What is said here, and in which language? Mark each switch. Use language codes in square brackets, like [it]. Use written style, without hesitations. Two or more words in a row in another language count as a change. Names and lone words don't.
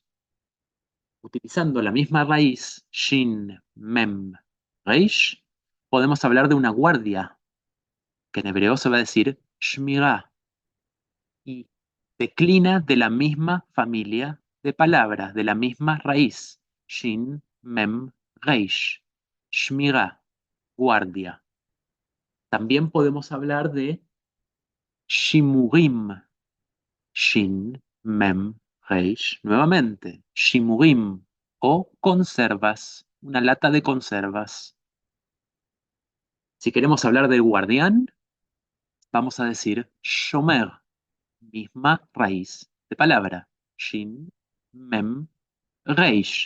[es] Utilizando la misma raíz, [he] שין, מם, ריש, [es] podemos hablar de una guardia, que en hebreo se va a decir shmirá, y declina de la misma familia de palabras, de la misma raíz, [he] שין, מם, ריש, [es] shmirá, guardia. También podemos hablar de shimurim, [he] שין, מם, ריש, [es] nuevamente, shimurim, o conservas, una lata de conservas. Si queremos hablar del guardián, vamos a decir shomer, misma raíz, de palabra. [he] שין, מם, ריש.